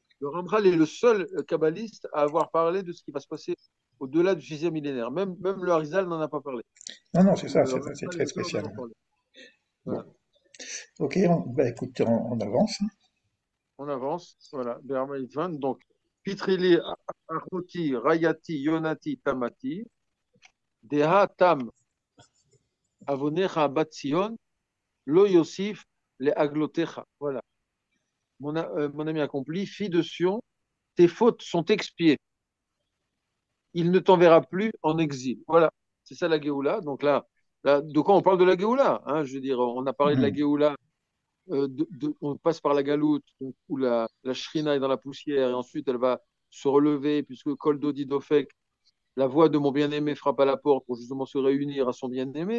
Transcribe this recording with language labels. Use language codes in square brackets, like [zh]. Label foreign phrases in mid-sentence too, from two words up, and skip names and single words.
[fr] Le Ramchal est le seul kabbaliste à avoir parlé de ce qui va se passer au-delà du 6e millénaire. Même le Harizal n'en a pas parlé. Non, non, c'est ça, Le c'est Ramchal est très le seul à en spécial. avoir parlé. Bon, Voilà. ok, bah, écoute, on avance. On avance. Voilà. Bermaï 20. Donc, [he] פתחי לי, אחותי, רעיתי, יונתי, תמתי, דהא תם, עוונך, בת ציון, לא יוסיף, להגלותך. [fr] Voilà. Mon ami accompli, fille de Sion, tes fautes sont expiées. Il ne t'enverra plus en exil. Voilà, c'est ça la Géoula. Donc là, de quoi on parle de la Géoula, hein? Je veux dire, on a parlé de la Mhm. Géoula, on passe par la Galoute, donc, où la Shrina est dans la poussière, et ensuite elle va se relever, puisque [he] קול דודי דופק, [fr] la voix de mon bien-aimé frappe à la porte pour justement se réunir à son bien-aimé.